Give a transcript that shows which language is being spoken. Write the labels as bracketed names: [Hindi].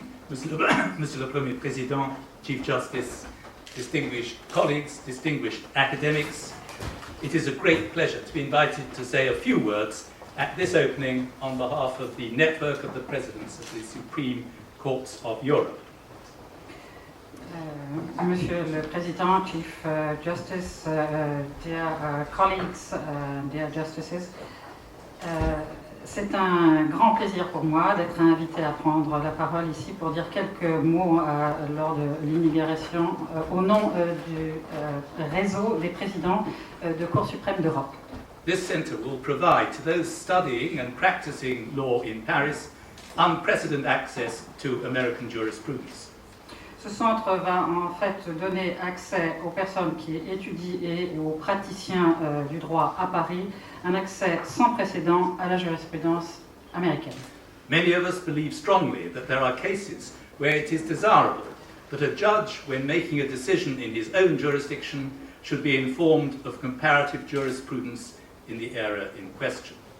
[English] Monsieur le Premier Président, Chief Justice, distinguished colleagues, distinguished academics, it is a great pleasure to be invited to say a few words at this opening on behalf of the network of the Presidents of the Supreme Courts of Europe. [French] Monsieur le Président, [English] Chief Justice, dear colleagues, dear justices, [French] c'est un grand plaisir pour moi d'être invité à prendre la parole ici pour dire quelques mots lors de l'inauguration au nom du réseau des présidents de Cour suprême d'Europe. [English] This centre will provide to those studying and practicing law in Paris unprecedented access to American jurisprudence. [French] Ce centre va en fait donner accès aux personnes qui étudient et aux praticiens du droit à Paris un accès sans précédent à la jurisprudence américaine. [English] Many of us believe strongly that there are cases where it is desirable that a judge, when making a decision in his own jurisdiction, should be informed of comparative jurisprudence in the area in question.